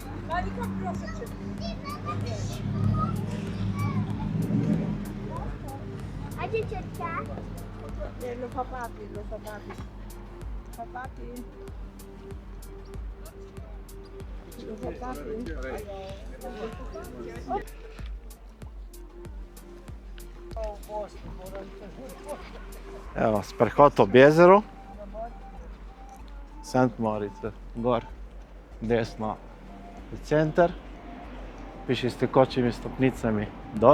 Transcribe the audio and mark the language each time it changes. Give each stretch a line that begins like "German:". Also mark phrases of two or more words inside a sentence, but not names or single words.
Italian: Hadi cercare. Lo fa papi, lo fa papi. Fa papi. Lo fa papi.
Slovenian: Evo, sprehod ob jezero. St. Moritz, gor, desno v center, piši s tekočimi stopnicami dol.